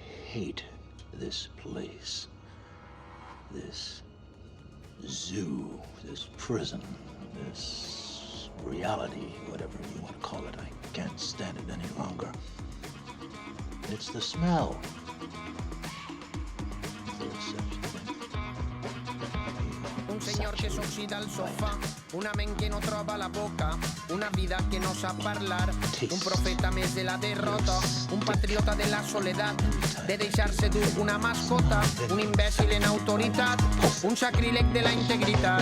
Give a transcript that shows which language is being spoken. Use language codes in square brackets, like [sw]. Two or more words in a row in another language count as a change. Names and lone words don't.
[en] hate this place. This zoo, this prison, this reality, whatever you want to call it. I can't stand it any longer. It's the smell. [ca] Un senyor que s'oxida al sofà, una ment que no troba la boca, una vida que no sap parlar, un profeta més de la derrota, un patriota de la soledat, de deixar-se dur una mascota, un imbècil en autoritat, un sacríleg de la integritat.